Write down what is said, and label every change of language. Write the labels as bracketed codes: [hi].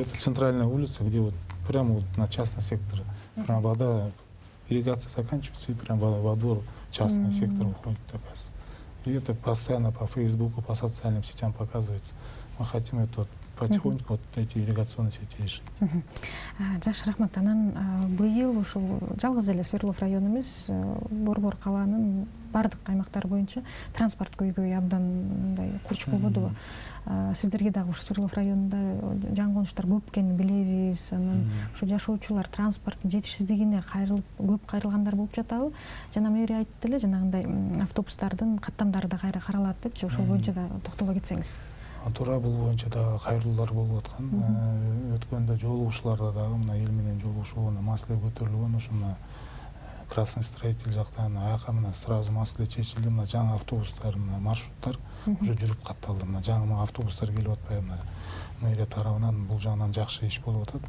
[ru] Это центральная улица, где вот прямо вот на частный сектор, прям вода, ирригация заканчивается, и прям во двор частный сектор уходит. И это постоянно по Фейсбуку, по социальным сетям показывается. Мы хотим это вот потихоньку вот эти ирригационные сети решить. [ky] Жакшы, рахмат. Анан быйыл ушул жалгыз эле Свердлов району эмес, Борбор калаанын бардык аймактары боюнча транспорт көйгөйү абдан мындай курч болбодубу? Сиздерге дагы ушу Свердлов районунда жаңгонуштар көп экенин билебиз. Анан ушу жашоочулар транспорттун жетишсиздигине көп кайрылгандар болуп жатабы? Жана мэрия айтты эле, жанагындай автобустардын каттамдары да кайра каралат депчи, ошол боюнча да токтоло кетсеңиз. туура бул боюнча дагы кайрылуулар болуп аткан. Өткөндө жолугушууларда дагы мына эл менен жолугушуу маселе көтөрүлгөн. Ошо мына Красный строитель жактан аяка мына сразу маселе чечилди. Мына жаңы автобустар, мына маршруттар уже жүрүп катталды. Мына жаңы автобустар келип атпайбы, мына мэрия тарабынан бул жагынан жакшы иш болуп атат.